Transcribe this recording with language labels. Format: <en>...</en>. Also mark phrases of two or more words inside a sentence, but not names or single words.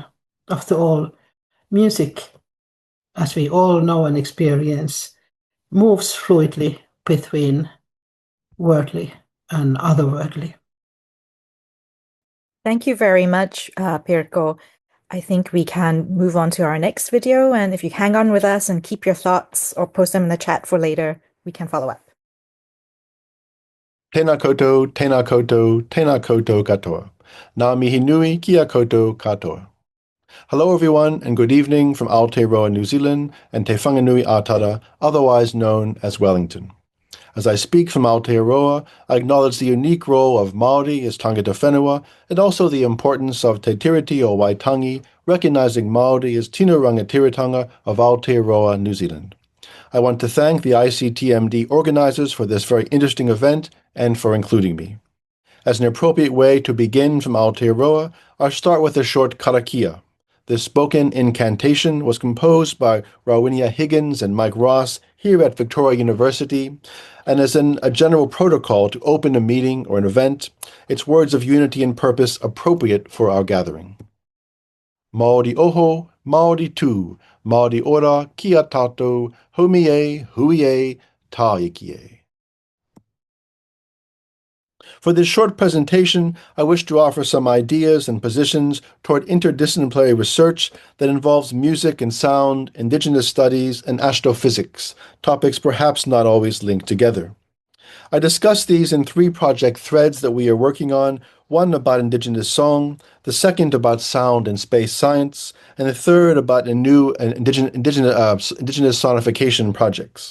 <en>After all, music, as we all know and experience, moves fluidly between worldly and otherworldly. Thank you very much, Pirkko. I think we can move on to our next video, and if you hang on with us and keep your thoughts or post them in the chat for later, we can follow up.</en> <mi>Tēnā koutou, tēnā koutou, tēnā koutou katoa. Ngā mihi nui kia koutou katoa.</mi> <en>Hello everyone and good evening from Aotearoa, New Zealand and Te Whanganui Atara, otherwise known as Wellington. As I speak from Aotearoa, I acknowledge the unique role of Māori as</en> <mi>tangata whenua</mi> <en>and also the importance of Te Tiriti o Waitangi, recognizing Māori as</en> <mi>tino rangatiratanga</mi> <en>of Aotearoa, New Zealand. I want to thank the ICTMD organizers for this very interesting event and for including me. As an appropriate way to begin from Aotearoa, I'll start with a short karakia. This spoken incantation was composed by Rawinia Higgins and Mike Ross here at Victoria University, and as in a general protocol to open a meeting or an event, it's words of unity and purpose appropriate for our gathering.</en> <mi>Māori oho, Māori tū, Māori ora, kia tātou, homi e, hui e, tā iki e.</mi> <en>For this short presentation, I wish to offer some ideas and positions toward interdisciplinary research that involves music and sound, indigenous studies, and astrophysics, topics perhaps not always linked together. I discuss these in 3 project threads that we are working on, one about indigenous song, the second about sound and space science, and the third about a new indigenous sonification projects.</en>